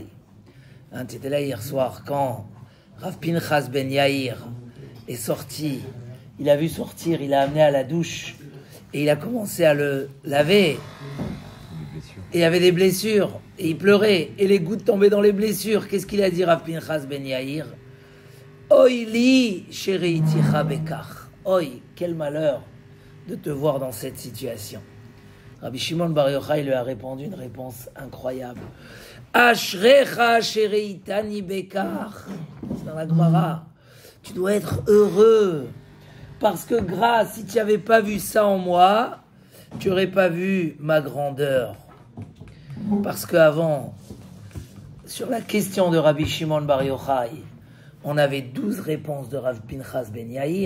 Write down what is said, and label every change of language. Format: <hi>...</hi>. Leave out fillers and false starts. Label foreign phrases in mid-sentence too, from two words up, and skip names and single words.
<fr>Hein, tu étais là hier soir, quand Rav Pinchas Ben Yair est sorti, il a vu sortir, il l'a amené à la douche, et il a commencé à le laver, et il y avait des blessures, et il pleurait, et les gouttes tombaient dans les blessures. Qu'est-ce qu'il a dit Rav Pinchas Ben Yair?</fr> <he>אוי לי שראיתיך בכך.</he> <fr>Oi, quel malheur de te voir dans cette situation. Rabbi Shimon Bar Yochai lui a répondu une réponse incroyable.</fr> <he>אשריך שראיתני בכך.</he> <fr>C'est dans la Gemara. Tu dois être heureux. Parce que grâce, si tu n'avais pas vu ça en moi, tu n'aurais pas vu ma grandeur. Parce qu'avant, sur la question de Rabbi Shimon Bar Yochai, on avait 12 réponses de Rav Pinchas Ben Yair.</fr>